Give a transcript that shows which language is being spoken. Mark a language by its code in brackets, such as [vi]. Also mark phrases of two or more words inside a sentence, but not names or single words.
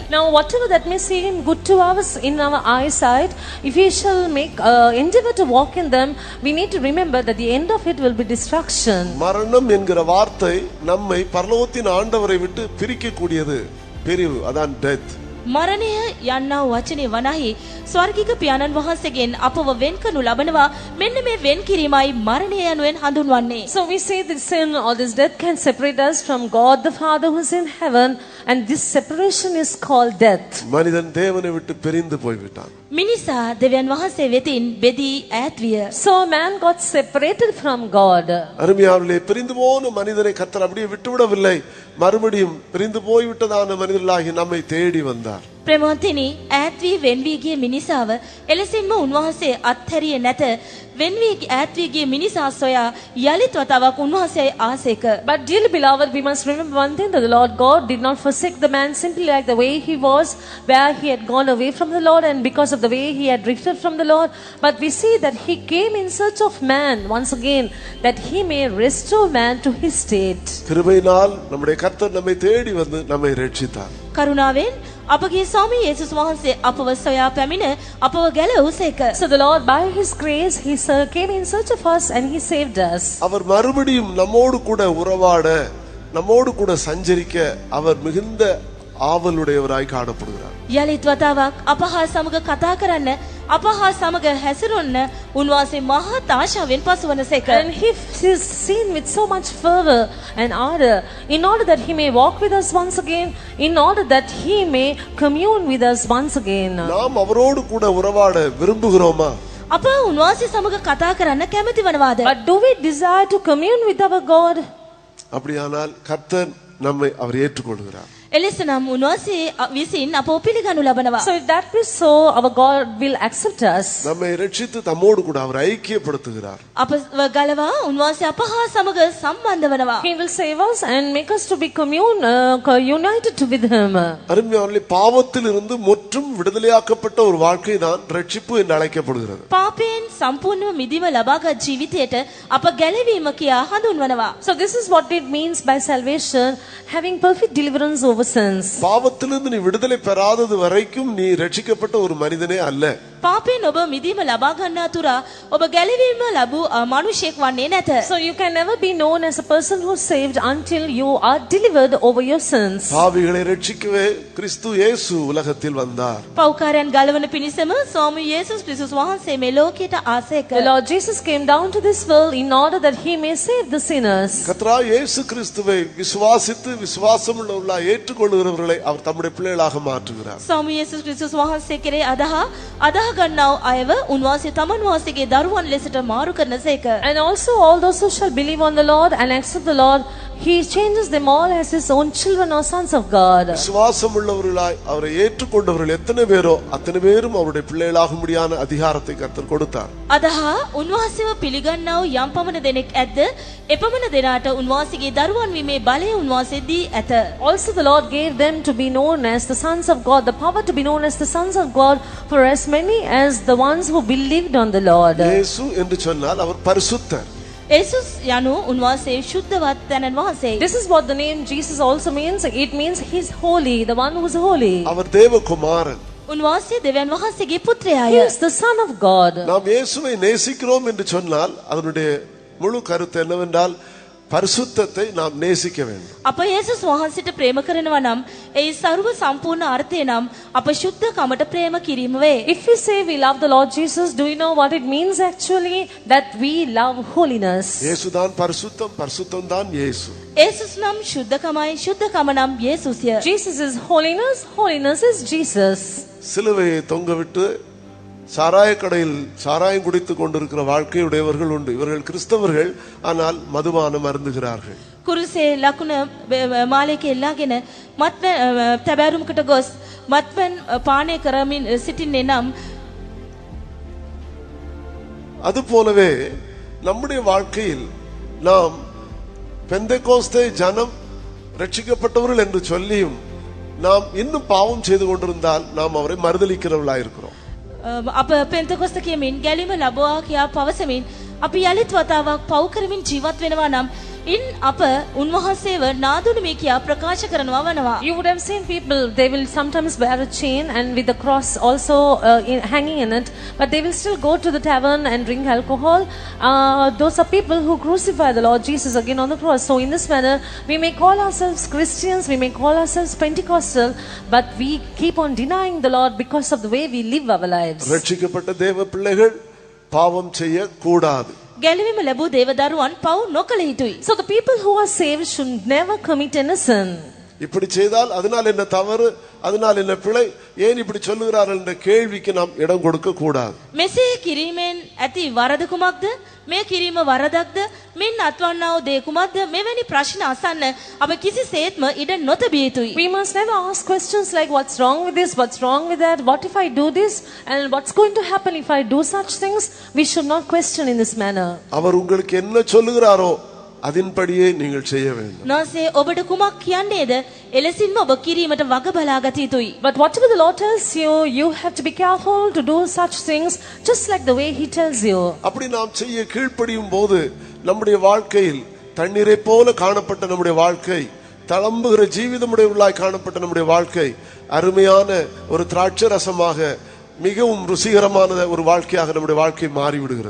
[en] Now whatever that may seem good to us in our eyesight, if we shall make endeavor to walk in them, we need to remember that the end of it will be destruction. [ta] மரணம் என்கிற வார்த்தை நம்மை பரலோகத்தின் ஆண்டவரை விட்டு பிரிக்க கூடியது. பிரிவு, அதான் டெத். [si] මරණය යන්නා වූ වචනේ වනාහි ස්වර්ගික පියාණන් වහන්සේගෙන් අපව වෙන් කරනු ලබනවා. මෙන්න මේ වෙන් කිරීමයි මරණය යනුවෙන් හඳුන්වන්නේ. [en] So we say that sin or this death can separate us from God the Father who is in heaven, and this separation is called death. [ta] மனிதன் தேவனை விட்டு பிரிந்து போய்விட்டான். [si] මිනිසා දෙවියන් වහන්සේ වෙතින් බෙදී ඈත් විය. [en] So man got separated from God. [ta] அருமையானவர்களே, பிரிந்து போன மனிதனை கர்த்தர் அப்படியே விட்டுவிடவில்லை. மறுபடியும் பிரிந்து போய்விட்டதான மனிதர்களாகி நம்மை தேடி வந்தார். [si] ප්‍රේමවන්තිනි, ඈත් වී වෙන් වී ගිය මිනිසාව එලෙසින්ම උන්වහන්සේ අත්හැරියේ නැත. වෙන් වී ඈත් වී ගිය මිනිසා සොයා යලිත් වතාවක් උන්වහන්සේ ආසේක. [en] But dearly beloved, we must remember one thing, that the Lord God did not forsake the man simply like the way he was, where he had gone away from the Lord and because of the way he had drifted from the Lord. But we see that he came in search of man once again, that he may restore man to his state. [ta] கிருபையினால் நம்முடைய கர்த்தர் நம்மை தேடி வந்து நம்மை ரட்சித்தார். [si] කරුණාවෙන් අපගේ ස්වාමී යේසුස් වහන්සේ අපව සොයා පැමිණ අපව ගැලවුසේක. [en] So the Lord, by his grace, he came in search of us and he saved us. [ta] அவர் மறுபடியும் நம்மோடு கூட உறவாட, நம்மோடு கூட சஞ்சரிக்க அவர் மிகுந்த ஆவலுடையவராய் காணப்படுகிறார். [si] යලිත් වතාවක් අපහා සමග කතා කරන්න, අපහා සමග හැසිරෙන්න උන්වහන්සේ මහත් ආශාවෙන් පසුවනසේක. [en] And he is seen with so much fervor and ardor, in order that he may walk with us once again, in order that he may commune with us once again. [ta] நாம் அவரோடு கூட உறவாட விரும்புகிறோமா? [si] අප උන්වහන්සේ සමග කතා කරන්න කැමති වනවාද? [en] But do we desire to commune with our God? [ta] அப்படியானால் கர்த்தர் நம்மை அவர் ஏற்றுக்கொள்கிறார். [si] එලෙසනම් උන්වහන්සේ විසින් අපව පිළිගනු ලබනවා. [en] So if that be so, our God will accept us. [ta] நம்மை ரட்சித்து தம்மோடு கூட அவர் ஐக்கியப்படுத்துகிறார். [si] අප ගලවා උන්වහන්සේ අපහා සමග සම්බන්ධ වනවා. [en] He will save us and make us to be united with him. [ta] அருமையானவர்களே, பாவத்திலிருந்து முற்றும் விடுதலையாக்கப்பட்ட ஒரு வாழ்க்கை தான் ரட்சிப்பு என்று அழைக்கப்படுகிறது. [si] පාපයෙන් සම්පූර්ණව මිදීම ලබාගත් ජීවිතයට අප ගැලවීම කියා හඳුන්වනවා. [en] So this is what it means by salvation, having perfect deliverance over sins. [ta] பாவத்திலிருந்து நீ விடுதலை பெறாதது வரைக்கும் நீ ரட்சிக்கப்பட்ட ஒரு மனிதனே அல்ல. [si] පාපයෙන් ඔබ මිදීම ලබා ගන්නා තුරා ඔබ ගැලවීම ලැබූ මනුෂ්‍යෙක් වන්නේ නැත. [en] So you can never be known as a person who is saved until you are delivered over your sins. [ta] பாவிகளை ரட்சிக்கவே கிறிஸ்து இயேசு உலகத்தில் வந்தார். [si] පව්කාරයන් ගලවන පිණිසම ස්වාමී යේසුස් ක්‍රිස්තුස් වහන්සේ මේ ලෝකයට ආසේක. [en] The Lord Jesus came down to this world in order that he may save the sinners. [ta] கர்த்தராகிய இயேசு கிறிஸ்துவை விசுவாசித்து விசுவாசமுள்ளவர்களாய் ஏற்றுக்கொள்கிறவர்களை அவர் தம்முடைய பிள்ளைகளாக மாற்றுகிறார். [si] ස්වාමී යේසුස් ක්‍රිස්තුස් වහන්සේ කෙරේ අදහ ගන්නව අයව උන්වහන්සේ තමන් වහන්සේගේ දරුවන් ලෙසට මාරු කරනසේක. [en] And also all those who shall believe on the Lord and accept the Lord, he changes them all as his own children or sons of God. [ta] விசுவாசமுள்ளவர்களாய் அவரை ஏற்றுக்கொண்டவர்கள் எத்தனை பேரோ அத்தனை பேரும் அவருடைய பிள்ளைகளாக முடியான அதிகாரத்தை கர்த்தர் கொடுத்தார். [si] අදහ උන්වහන්සේව පිළිගන්නා වූ යම් පමණ දෙනෙක් ඇද්ද එපමණ දෙනාට උන්වහන්සේගේ දරුවන් වීමේ බලය උන්වහන්සේ දී ඇත. [en] Also the Lord gave them to be known as the sons of God, the power to be known as the sons of God, for as many as the ones who believed on the Lord. [ta] இயேசு என்று சொன்னால் அவர் பரிசுத்தர். [si] යේසුස් යනු උන්වහන්සේ ශුද්ධවත් තැනන් වහන්සේ. [en] This is what the name Jesus also means. It means he's holy, the one who is holy. [ta] அவர் தேவகுமாரன். [si] උන්වහන්සේ දෙවියන් වහන්සේගේ පුත්‍රයාය. [en] He is the Son of God. [ta] நாம் இயேசுவை நேசிக்கிறோம் என்று சொன்னால் அதனுடைய முழு கருத்து என்னவென்றால் பரிசுத்தத்தை நாம் நேசிக்க வேண்டும். [si] අප යේසුස් වහන්සේට ප්‍රේම කරනවා නම් ඒ ਸਰව සම්පූර්ණ අර්ථය නම් අප ශුද්ධකමට ප්‍රේම කිරීම වේ. [en] If we say we love the Lord Jesus, do you know what it means actually? That we love holiness. [ta] இயேசுதான் பரிசுத்தம், பரிசுத்தம் தான் இயேசு. [si] යේසුස් නම් ශුද්ධකමයි, ශුද්ධකම නම් යේසුස්ය. [en] Jesus is holiness, holiness is Jesus. [ta] சிலுவையை தொங்கவிட்டு சாராய கடையில் சாராயம் குடித்துக் கொண்டிருக்கிற வாழ்க்கையுடையவர்கள் உண்டு. இவர்கள் கிறிஸ்தவர்கள், ஆனால் மதுபானம் அருந்துகிறார்கள். [si] කුරුසේ ලකුණ මාලයක එල්ලාගෙන තැබෑරුමකට ගොස් මත්පැන් පානය කරමින් සිටින්නේ නම් [ta] அது போலவே நம்முடைய வாழ்க்கையில் நாம் பெந்தெகோஸ்தே ஜனம் ரட்சிக்கப்பட்டவர்கள் என்று சொல்லியும் நாம் இன்னும் பாவம் செய்து கொண்டிருந்தால் நாம் அவரை மறுதலிக்கிறவர்களாயிருக்கிறோம். [si] අප පෙන්තකොස්ත කියමින් ගැලීම ලබවා කියා පවසමින් අපි යලිත් වතාවක් පව් කරමින් ජීවත් වෙනවා නම් ඉන් අප උන්වහන්සේව නාදුණු මේ කියා ප්‍රකාශ කරනවා වනවා. [en] You would have seen people, they will sometimes wear a chain and with the cross also hanging in it, but they will still go to the tavern and drink alcohol. Those are people who crucify the Lord Jesus again on the cross. So in this manner, we may call ourselves Christians, we may call ourselves Pentecostal, but we keep on denying the Lord because of the way we live our lives. [ta] ரட்சிக்கப்பட்ட தேவ பிள்ளைகள் பாவம் செய்ய கூடாது. [si] ගැලවීම ලැබූ දේවදරුවන් පව් නොකළ යුතුයි. [en] So the people who are saved should never commit any sin. [ta] இப்படி செய்தால் அதனால் என்ன தவறு, அதனால் என்ன பிழை, ஏன் இப்படி சொல்லுகிறார்கள் என்ற கேள்விக்கு நாம் இடம் கொடுக்க கூடாது. [si] මෙසේ කිරීමෙන් ඇති වරද කුමක්ද? මේ කිරීම වරදක්ද? මින් අත්වන්නා වූ දේ කුමක්ද? මෙවැනි ප්‍රශ්න අසන්න අප කිසිසේත්ම ඉඩ නොතැබිය යුතුයි. [en] We must never ask questions like what's wrong with this, what's wrong with that, what if I do this, and what's going to happen if I do such things. We should not question in this manner. [ta] அவர் உங்களுக்கு என்ன சொல்லுகிறாரோ அதின்படியே நீங்கள் செய்ய வேண்டும். [si] නොසේ ඔබට කුමක් කියන්නේද? එලෙසින්ම ඔබ කිරීමට වග බලා ගත යුතුයි. [en] But whatever the Lord tells you, you have to be careful to do such things just like the way He tells you. [ta] அப்படி நாம் செய்ய கீழ்ப்படியும் போது நம்முடைய வாழ்க்கையில் தண்ணீரை போல காணப்பட்ட நம்முடைய வாழ்க்கை, தளம்புகிற ஜீவிதமுடையவர்களாய் காணப்பட்ட நம்முடைய வாழ்க்கை அருமையான ஒரு திராட்சை ரசமாக மிகவும் ருசிகரமான ஒரு வாழ்க்கையாக நம்முடைய வாழ்க்கை மாறிவிடுகிறது.